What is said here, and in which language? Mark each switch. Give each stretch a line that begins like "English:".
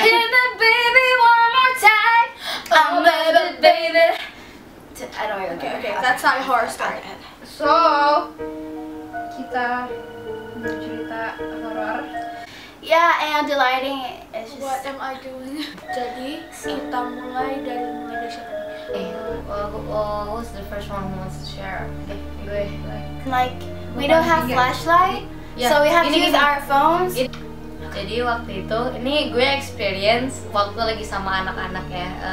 English: Hit me baby one more time. Oh baby. I don't know. Okay, that's not a horror story.
Indonesian: So, kita bercerita horor.
English: Yeah, and the lighting is just. What am I doing?
Indonesian: Jadi kita mulai dari siapa nih?
English: Who's the first one who wants to share?
Indonesian: Okay, gue.
English: Like we don't have flashlight, so we have to use our phones.
Indonesian: Jadi waktu itu, ini gue experience waktu lagi sama anak-anak ya.